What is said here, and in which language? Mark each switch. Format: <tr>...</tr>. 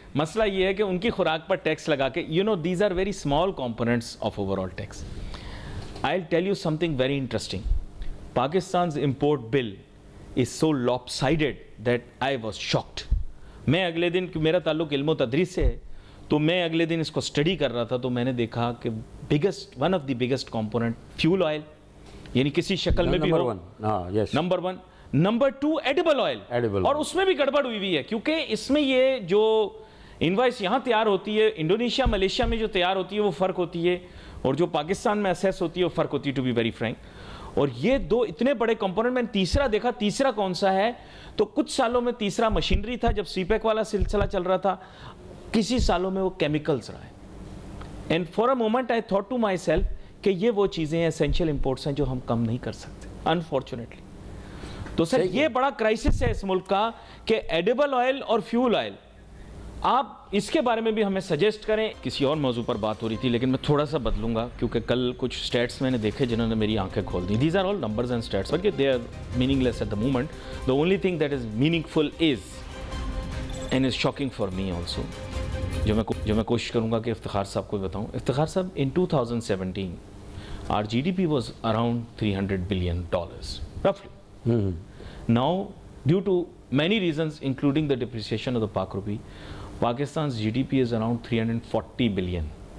<ur>مسئلہ یہ ہے کہ ان کی خوراک پر ٹیکس لگا کے,</ur> <en>these are very small components of overall tax. I'll tell you something very interesting. Pakistan's import bill is so lopsided that I was shocked.</en> <ur>میں اگلے دن, میرا تعلق علم و تدریس سے ہے, تو میں اگلے دن اس کو اسٹڈی کر رہا تھا, تو میں نے دیکھا کہ</ur> <en>one of the biggest component fuel oil,</en> <ur>یعنی کسی شکل میں بھی ہو, نمبر 1. نمبر 2 ایڈیبل آئل, اور اس میں بھی گڑبڑ ہوئی ہے, کیونکہ اس میں یہ جو انوائس یہاں تیار ہوتی ہے, انڈونیشیا ملیشیا میں جو تیار ہوتی ہے وہ فرق ہوتی ہے, اور جو پاکستان میں اسیس ہوتی ہے وہ فرق ہوتی ہے,</ur> <en>To be very frank.</en> <ur>اور یہ دو اتنے بڑے کمپوننٹ, میں نے تیسرا دیکھا, تیسرا کون سا ہے, تو کچھ سالوں میں تیسرا مشینری تھا جب سی پیک والا سلسلہ چل رہا تھا, کسی سالوں میں وہ کیمیکلز رہا ہے.</ur> <en>and for a moment I thought to myself</en> <ur>کہ یہ وہ چیزیں اسینشیل امپورٹس ہیں جو ہم کم نہیں کر سکتے انفارچونیٹلی. تو سر یہ بڑا کرائسس ہے اس ملک کا کہ ایڈیبل آئل اور فیول آئل, آپ اس کے بارے میں بھی ہمیں سجیسٹ کریں. کسی اور موضوع پر بات ہو رہی تھی, لیکن میں تھوڑا سا بدلوں گا, کیونکہ کل کچھ سٹیٹس میں نے دیکھے جنہوں نے میری آنکھیں کھول دی.</ur> <en>These are all numbers and stats, but they are meaningless at the moment. The only thing that is meaningful is and is shocking for me also,</en> <ur>جو میں کوشش کروں گا کہ افتخار صاحب کو بتاؤں.</ur> <en>Iftikhar Sahab, in 2017 our GDP was around $300 billion roughly. Now, due to many reasons including the depreciation of the Pak rupee, Pakistan's GDP is around $340 billion.</en>